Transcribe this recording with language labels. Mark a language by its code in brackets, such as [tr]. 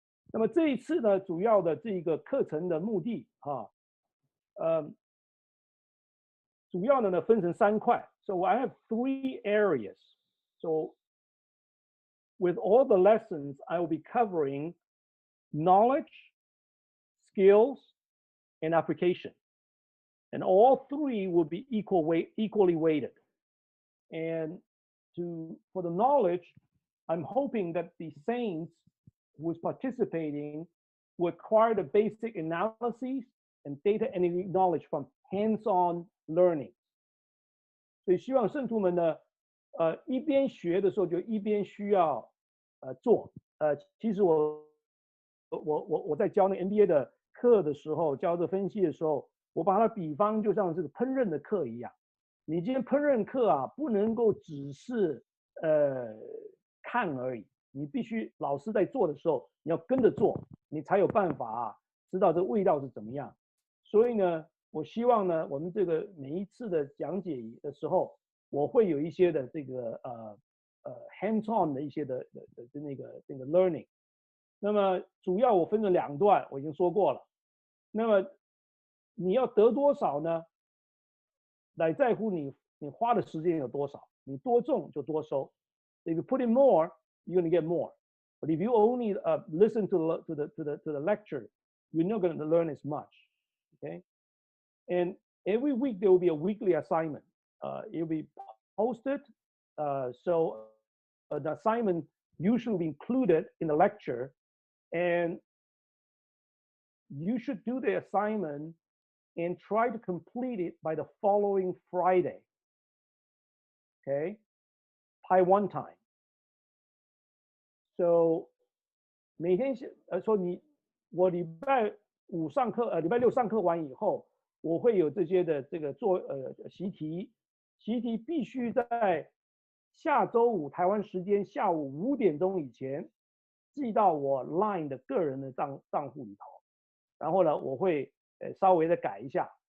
[zh] 那么这一次呢，主要的这个课程的目的主要的呢分成3块。 [en] So I have 3 areas. So with all the lessons, I will be covering knowledge, skills, and application. And all 3 will be equally weighted. And for the knowledge, I'm hoping that the saints who is participating will acquire the basic analyses and data analytic knowledge from hands-on learning. [zh] 所以希望圣徒们呢，一边学的时候就一边需要做。其实我在教那 MBA 的课的时候，教这分析的时候，我把它比方就像这个烹饪的课一样。你今天烹饪课不能够只是看而已。你必须老师在做的时候，你要跟着做，你才有办法知道这个味道是怎么样。所以呢，我希望呢，我们这个每一次的讲解的时候，我会有一些的这个hands-on 的一些的那个 learning。那么主要我分成2段，我已经说过了。那么你要得多少呢？来在乎你花的时间有多少，你多种就多收。 [en] If you put in more, you're going to get more. But if you only listen to the lecture, you're not going to learn as much. Okay? And every week there will be a weekly assignment. It will be posted. So the assignment usually will be included in the lecture. And you should do the assignment and try to complete it by the following Friday. Okay? Taiwan time. [zh] So 每天说我礼拜5上课礼拜6上课完以后，我会有这些的这个做习题必须在下周5台湾时间下午5点钟以前寄到我 Line 的个人的账户里头，然后呢我会稍微的改一下，